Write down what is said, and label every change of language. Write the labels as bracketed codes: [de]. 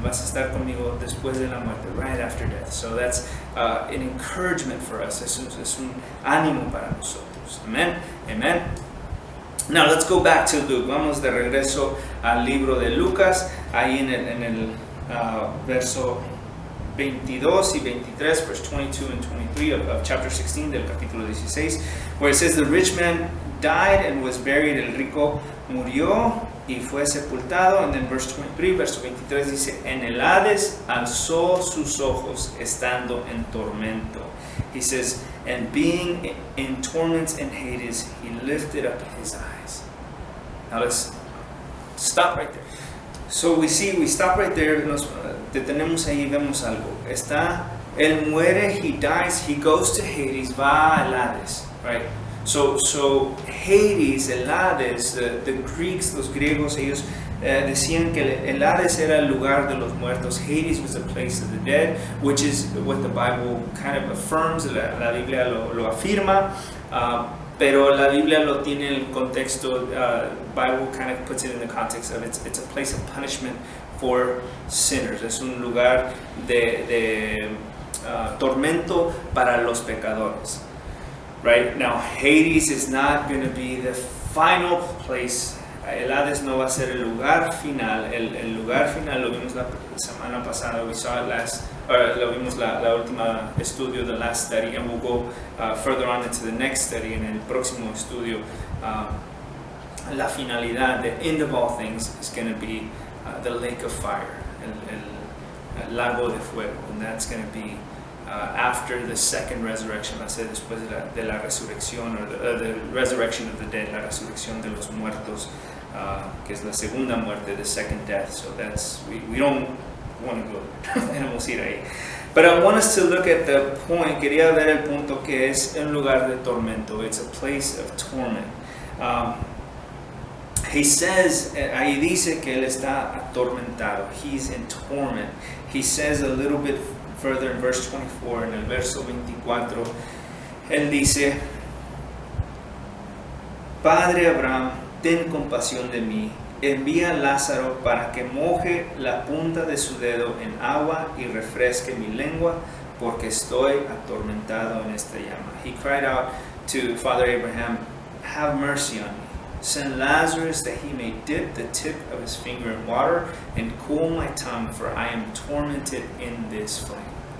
[es] Vas a estar conmigo después de la muerte, [en] right after death. So that's an encouragement for us. [es] Es un ánimo para nosotros. Amen. Amen. [en] Now let's go back to Luke. [es] Vamos de regreso al libro de Lucas. Ahí en el verso 22 y 23, [en] verse 22 and 23 of chapter 16 [es] del capítulo 16, [en] where it says, the rich man died and was buried. [es] El rico murió y fue sepultado. [en] And then verse 23, [es] verso 23 dice, en el Hades alzó sus ojos estando en tormento. [en] He says, and being in torments in Hades, he lifted up his eyes. Now let's stop right there. So we stop right there, [es] nos detenemos ahí, vemos algo. Él muere, [en] he dies, he goes to Hades, [es] va al Hades, [en] right? [es] So Hades, el Hades, [en] the Greeks, [es] los griegos, ellos decían que el Hades era el lugar de los muertos. [en] Hades was the place of the dead, which is what the Bible kind of affirms. [es] La Biblia lo afirma, pero la Biblia lo tiene en el contexto. [en] Bible kind of puts it in the context of it's a place of punishment for sinners. [es] Es un lugar de tormento para los pecadores. [en] Right now, Hades is not going to be the final place. [es] El Hades no va a ser el lugar final. El lugar final lo vimos la semana pasada. [en] We saw it [es] lo vimos la última estudio, [en] the last study, and we'll go further on into the next study. [es] En el próximo estudio, la finalidad, [en] the end of all things, is going to be the lake of fire, [es] el lago de fuego, [en] and that's going to be after the second resurrection. [es] Va a ser después de la resurrección, [en] or the resurrection of the dead, [es] la resurrección de los muertos, que es la segunda muerte, [en] the second death. So that's, we don't want to go there. [es] No vamos a ir ahí. [en] But I want us to look at the point. [es] Quería ver el punto que es un lugar de tormento. [en] It's a place of torment. He says, [es] ahí dice que él está atormentado. [en] He's in torment. He says a little bit further in verse 24, [es] en el verso 24, él dice, Padre Abraham, ten compasión de mí, envía a Lázaro para que moje la punta de su dedo en agua y refresque mi lengua, porque estoy atormentado en esta llama. [en] He cried out to Father Abraham, have mercy on me. Send Lazarus that he may dip the tip of his finger in water and cool my tongue, for I am tormented in this flame.